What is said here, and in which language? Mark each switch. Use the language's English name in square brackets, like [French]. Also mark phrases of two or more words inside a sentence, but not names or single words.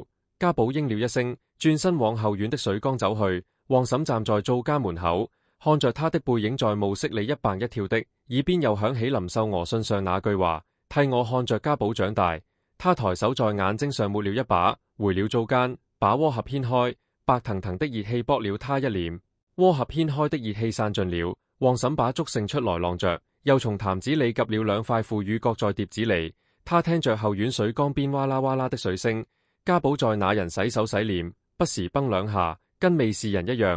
[Chinese] 家寶應了一聲，轉身往後院的水缸走去。旺嬸站在灶間門口，看着他的背影在暮色裏一蹦一跳的，耳邊又響起林秀娥信上那句話：替我看着家寶長大。他抬手在眼睛上抹了一把，回了灶間，把鍋盒掀開，白騰騰的熱氣撲了他一臉。鍋盒掀開的熱氣散盡了，旺嬸把粥盛出來晾着，又從壇子裏夾了2塊腐乳擱在碟子裏。他聽着後院水缸邊哇啦哇啦的水聲，家寶在那人洗手洗臉，不時崩2下，跟未是人一樣。